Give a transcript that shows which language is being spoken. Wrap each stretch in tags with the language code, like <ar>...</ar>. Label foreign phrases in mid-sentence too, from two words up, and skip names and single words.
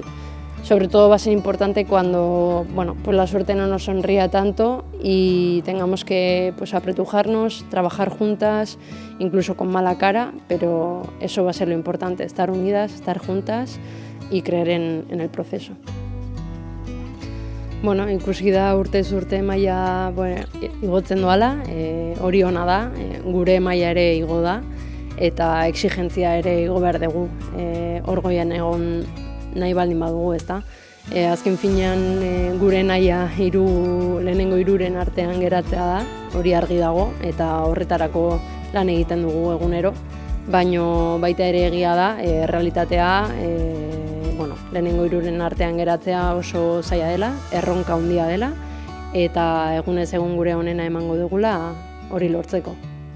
<es>Sobre todo va a ser importante cuando pues la suerte no nos sonría tanto y tengamos que apretujarnos, trabajar juntas, incluso con mala cara, pero eso va a ser lo importante, estar unidas, estar juntas y creer en el proceso.</es> <eu>Ikusi da urtez urte maila igotzen doala, hori ona da, gure maila ere igo da, eta exigentzia ere igo behar dugu, hor goian egon nahi baldin badugu, ezta. Azken finean gure nahia lehenengo hiruren artean geratzea da, hori argi dago, eta horretarako lan egiten dugu egunero, baino baita ere egia da, realitatea lehenengo hiruren artean geratzea oso zaila dela, erronka handia dela, eta egunez egun gure onena emango dugula hori lortzeko.</eu>